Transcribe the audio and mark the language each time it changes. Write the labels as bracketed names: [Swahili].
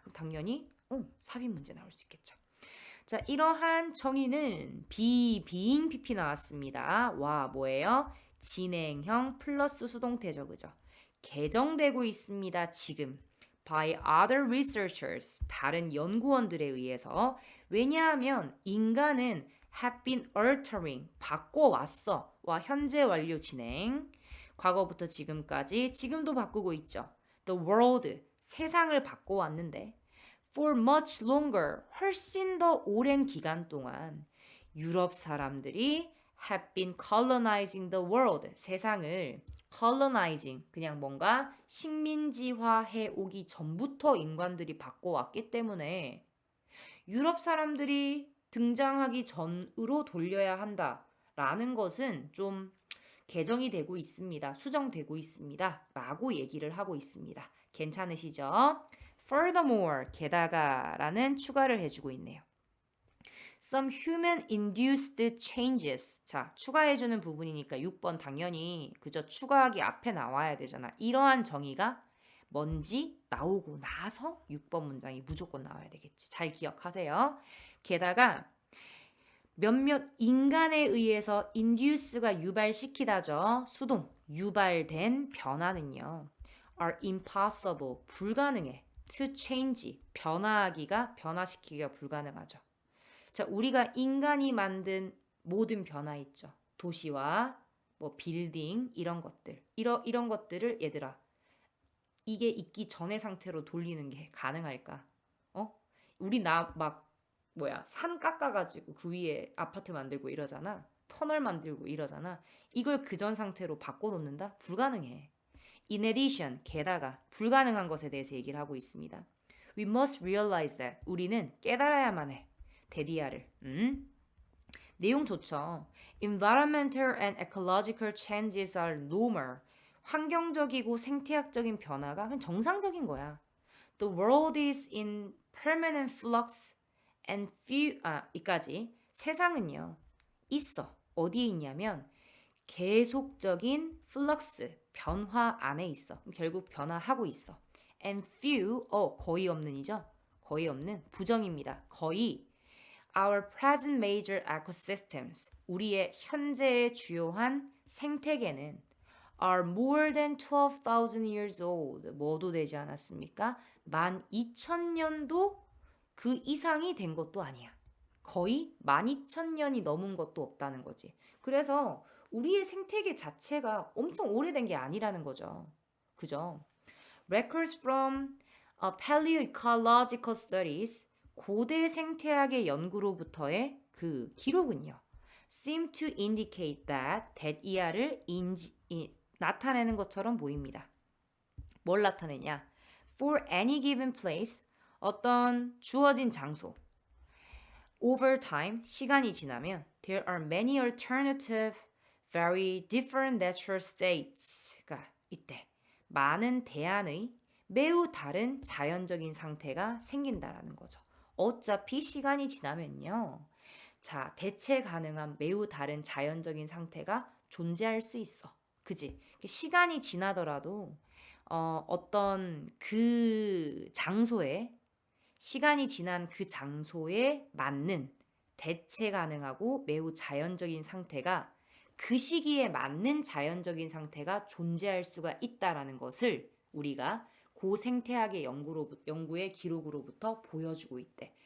[Korean] 그럼 당연히 삽입 문제 나올 수 있겠죠. 자, 이러한 정의는 being PP 나왔습니다. 와, 뭐예요? 진행형 플러스 수동태죠, 그죠? 개정되고 있습니다, 지금. [English] by other researchers, [Korean] 다른 연구원들에 의해서. 왜냐하면 인간은 [English] have been altering, [Korean] 바꿔왔어. 와, 현재 완료 진행. 과거부터 지금까지, 지금도 바꾸고 있죠. [English] The world, [Korean] 세상을 바꿔왔는데 [English] for much longer, [Korean] 훨씬 더 오랜 기간 동안 유럽 사람들이 [English] have been colonizing the world, [Korean] 세상을 colonizing, 그냥 뭔가 식민지화해 오기 전부터 인간들이 바꿔왔기 때문에 유럽 사람들이 등장하기 전으로 돌려야 한다라는 것은 좀 개정이 되고 있습니다. 수정되고 있습니다. 라고 얘기를 하고 있습니다. 괜찮으시죠? Furthermore, 게다가라는 추가를 해주고 있네요. [English] Some human-induced changes. [Korean] 자, 추가해주는 부분이니까 6번 당연히 그저 추가하기 앞에 나와야 되잖아. 이러한 정의가 뭔지 나오고 나서 6번 문장이 무조건 나와야 되겠지. 잘 기억하세요. 게다가 몇몇 인간에 의해서 induce가 유발시키다죠. 수동, 유발된 변화는요. [English] are impossible, [Korean] 불가능해. [English] to change, [Korean] 변화시키기가 불가능하죠. 자, 우리가 인간이 만든 모든 변화 있죠. 도시와 뭐 빌딩 이런 것들. 이런 것들을 얘들아, 이게 있기 전의 상태로 돌리는 게 가능할까? 우리 산 깎아가지고 그 위에 아파트 만들고 이러잖아. 터널 만들고 이러잖아. 이걸 그전 상태로 바꿔놓는다? 불가능해. [English] In addition, [Korean] 게다가 불가능한 것에 대해서 얘기를 하고 있습니다. [English] We must realize that. [Korean] 우리는 깨달아야만 해. 데디아를. 내용 좋죠. [English] Environmental and ecological changes are normal. [Korean] 환경적이고 생태학적인 변화가 그냥 정상적인 거야. [English] The world is in permanent flux and [Korean] 이까지. 세상은요, 있어. 어디에 있냐면 계속적인 플럭스, 변화 안에 있어. 결국 변화하고 있어. [English] And few, [Korean] 거의 없는이죠. 거의 없는 부정입니다. [English] 거의 our present major ecosystems, [Korean] 우리의 현재의 주요한 생태계는 [English] are more than 12,000 years old. [Korean] 뭐도 되지 않았습니까? 12,000년도 그 이상이 된 것도 아니야. 거의 12,000년이 넘은 것도 없다는 거지. 그래서 우리의 생태계 자체가 엄청 오래된 게 아니라는 거죠. 그죠? [English] Records from paleoecological studies, [Korean] 고대 생태학의 연구로부터의 그 기록은요. [English] seem to indicate that [Korean] 이하를 나타내는 것처럼 보입니다. 뭘 나타내냐? [English] For any given place, [Korean] 어떤 주어진 장소. [English] Over time, [Korean] 시간이 지나면 [English] there are many alternative, very different natural states가 있대. [Korean] 많은 대안의 매우 다른 자연적인 상태가 생긴다라는 거죠. 어차피 시간이 지나면요. 자, 대체 가능한 매우 다른 자연적인 상태가 존재할 수 있어. 그지? 시간이 지나더라도 어떤 그 장소에 시간이 지난 그 장소에 맞는 대체 가능하고 매우 자연적인 상태가 그 시기에 맞는 자연적인 상태가 존재할 수가 있다라는 것을 우리가 고생태학의 연구의 기록으로부터 보여주고 있대.